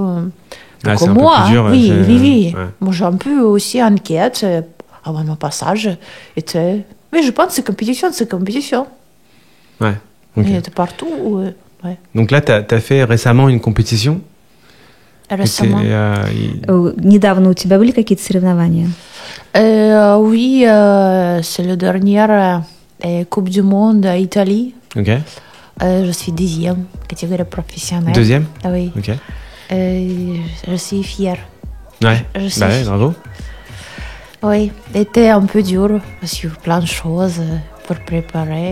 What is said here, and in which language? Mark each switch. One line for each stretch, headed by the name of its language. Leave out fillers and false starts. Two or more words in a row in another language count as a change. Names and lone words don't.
French: Comme moi, dur, oui. Ouais. Moi, j'ai un peu aussi inquiète avant mon passage. Mais je pense que c'est compétition. Ouais. Okay. Et de partout. Ouais. Donc là, tu as fait récemment une compétition? Récemment.
Russian: Недавно у тебя были какие-то соревнования?
French: Oui, c'est le dernier Coupe du Monde à Italie. Ok. Je suis deuxième, catégorie professionnelle. Deuxième? Ah oui. Ok. Je suis fière. Ouais. Ouais, bravo. Oui, c'était un peu dur parce qu'il y a plein de choses pour préparer, etc.